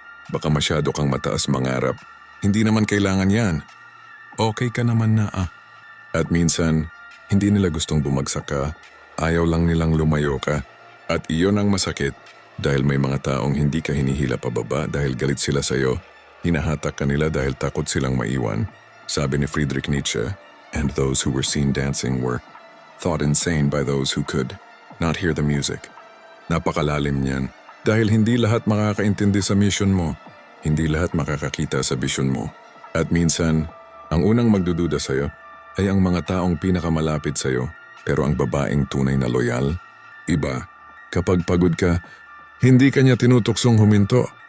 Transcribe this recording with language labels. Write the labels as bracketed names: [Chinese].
[Filipino] Baka masyado kang mataas mangarap. Hindi naman kailangan yan. Okay ka naman na ah. At minsan, hindi nila gustong bumagsak ka. Ayaw lang nilang lumayo ka. At iyon ang masakit dahil may mga taong hindi ka hinihila pababa dahil galit sila sa'yo. Hinahatak ka nila dahil takot silang maiwan. Sabi ni [English] Friedrich Nietzsche, and those who were seen dancing were thought insane by those who could not hear the music. [Filipino] Napakalalim niyan dahil hindi lahat makakaintindi sa mission mo. Hindi lahat makakakita sa vision mo. At minsan, ang unang magdududa sa'yo ay ang mga taong pinakamalapit sa'yo. Pero ang babaeng tunay na loyal, iba. Kapag pagod ka, hindi ka niya tinutuksong huminto.